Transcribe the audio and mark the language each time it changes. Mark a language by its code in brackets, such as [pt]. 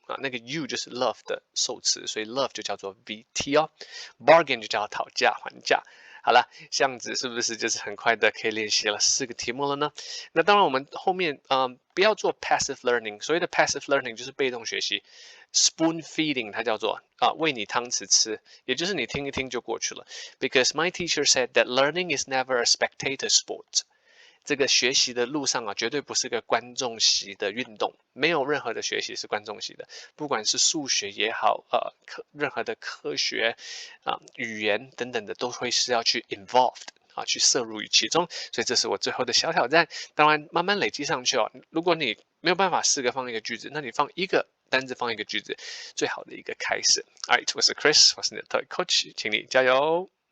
[zh] 那个 you 就是 love 的受词，所以 love 就叫做 VT bargain 就叫讨价还价。好了，这样子是不是就是很快的可以练习了4个题目了呢？那当然，我们后面不要做 passive learning。所谓的 passive learning 就是被动学习 ，spoon feeding 它叫做喂你汤匙吃，也就是你听一听就过去了。 [en] Because my teacher said that learning is never a spectator sport。 [zh] 这个学习的路上绝对不是个观众席的运动，没有任何的学习是观众席的，不管是数学也好，任何的科学语言等等的，都会是要去 involved去摄入于其中。所以这是我最后的小挑战，当然慢慢累积上去如果你没有办法4个放一个句子，那你放1个单字放一个句子，最好的一个开始。Alright， 我是 Chris， 我是你的 TOEIC Coach， 请你加油。